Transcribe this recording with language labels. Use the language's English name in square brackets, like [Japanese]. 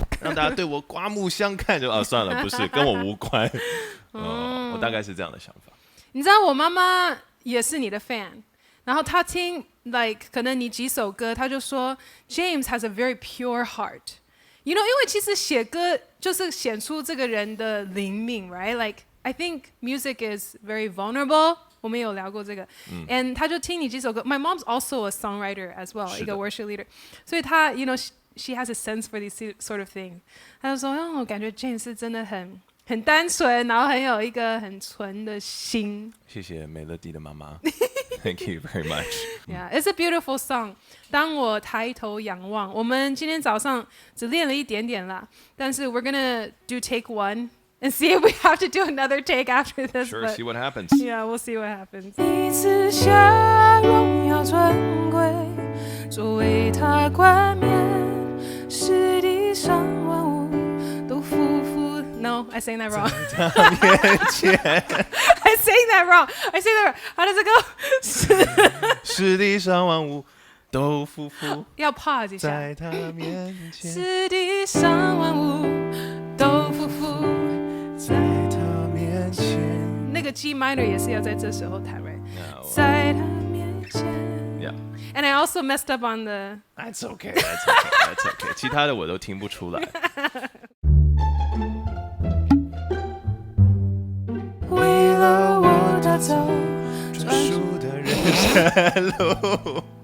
[Chinese] 让大家对我刮目相看，就算了，不是跟我无关。我大概是这样的想法。你知道我妈妈也是你的 fan， 然后她听 like 可能你几首歌，她就说 [English] James has a very pure heart。 [Chinese] 因为其实写歌就是显出这个人的灵命 ，right? [English] Like I think music is very vulnerable。 [Chinese] 我们有聊过这个，and 她就听你几首歌。 [English] My mom's also a songwriter as well， 一个 worship leader， [Chinese] 所以她 [English] she has a sense for these sort of things。 [Chinese] 她就说，我感觉 James 是真的很单纯，然后很有一个很纯的心。谢谢美乐蒂的妈妈， [English] Thank you very much. Yeah, it's a beautiful song. [Chinese] 当我抬头仰望，我们今天早上只练了一点点啦，但是 [English] we're gonna do take one and see if we have to do another take after this. Sure, see what happens. Yeah, we'll see what happens. [Chinese] 你赐下荣耀尊贵，作为他冠冕，使地上万物都匍匐。 [English] No, I sang that wrong. I sang that wrong. How does it go? [Chinese] 使地上万物都匍匐要 pause 一下。在他面前，使地上万物都匍匐在他面前。那个 G minor 也是要在这时候弹 right？在他面前。 [English] Yeah. And I also messed up on the. That's okay. That's okay. That's okay. [Chinese] 其他的我都听不出来。为了我打造专属的人生路。